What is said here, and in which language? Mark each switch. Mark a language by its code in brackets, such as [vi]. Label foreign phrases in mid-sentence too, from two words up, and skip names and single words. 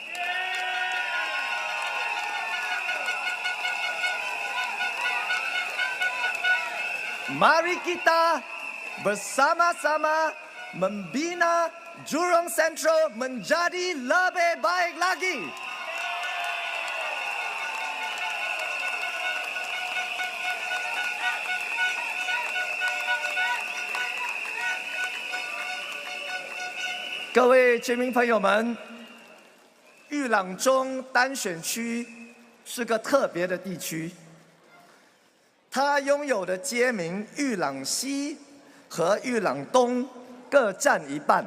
[ms] Mari kita bersama-sama membina Jurong Central menjadi lebih baik lagi. [zh] 各位居民朋友们，裕廊中单选区是个特别的地区，它拥有的街名裕廊西和裕廊东各占一半。